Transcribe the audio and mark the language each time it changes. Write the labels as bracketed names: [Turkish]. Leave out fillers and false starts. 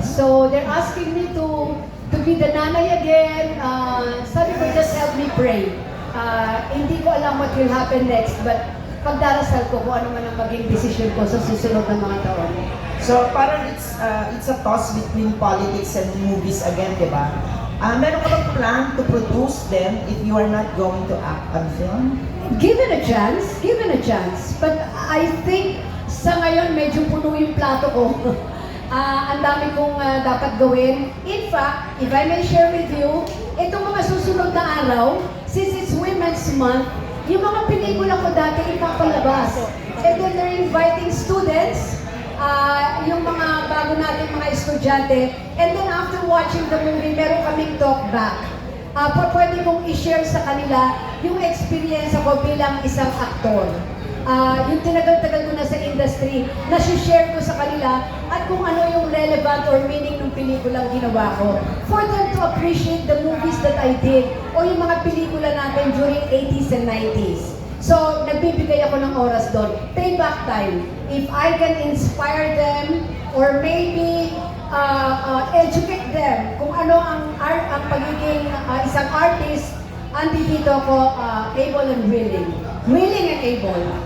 [English] So, they're asking me to be the nanay again. [Filipino] Sabi ko, [English] just help me pray. [Filipino] Hindi ko alam [English] what will happen next, [Filipino] but pagdarasal ko kung ano man ang maging decision ko sa susunod ng mga taon. [English] So parang it's a toss between politics and movies again, di ba? [Filipino] Meron ka bang [English] plan to produce them if you are not going to act on film? Given a chance. But I think [Filipino] sa ngayon medyo puno yung plato ko. Ang dami kong dapat gawin. [English] In fact, if I may share with you, [Filipino] itong mga susunod na araw, [English] since it's Women's Month, [Filipino] yung mga pelikula ko dati ipapalabas. [English] And then they're inviting students, [Filipino] yung mga bago natin mga estudyante, [English] and then after watching the movie, meron kaming talk back. [Filipino] Pwede kong i-share sa kanila yung experience ko bilang isang aktor. Yung tinagal-tagal ko na sa industry, na-share ko sa kanila at kung ano yung [English] relevant or meaning [Filipino] ng pelikulang ginawa ko. [English] For them to appreciate the movies that I did [Filipino] o yung mga pelikula natin [English] during 80s and 90s. [Filipino] So, nagbibigay ako ng oras doon. [English] Payback time. If I can inspire them or maybe educate them [Filipino] kung ano ang pagiging isang artist, andito ako [English] able and willing. Willing and able.